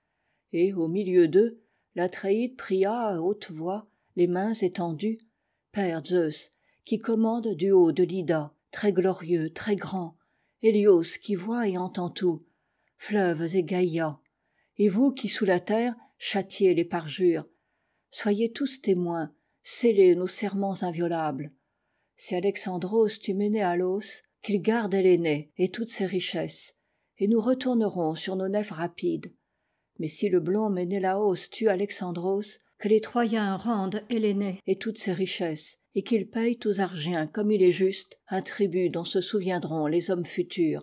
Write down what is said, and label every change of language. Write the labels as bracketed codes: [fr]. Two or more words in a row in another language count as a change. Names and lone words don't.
[fr] Et au milieu d'eux, l'Atréide pria à haute voix, les mains étendues: Père Zeus, qui commande du haut de l'Ida, très glorieux, très grand, Hélios qui voit et entend tout, fleuves et Gaïa, et vous qui sous la terre châtiez les parjures, soyez tous témoins, scellez nos serments inviolables. Si Alexandros tue Ménéalos, qu'il garde Hélénée et toutes ses richesses, et nous retournerons sur nos nefs rapides. Mais si le blond Ménélaos tue Alexandros, que les Troyens rendent Hélénée et toutes ses richesses, et qu'ils payent aux Argiens, comme il est juste, un tribut dont se souviendront les hommes futurs.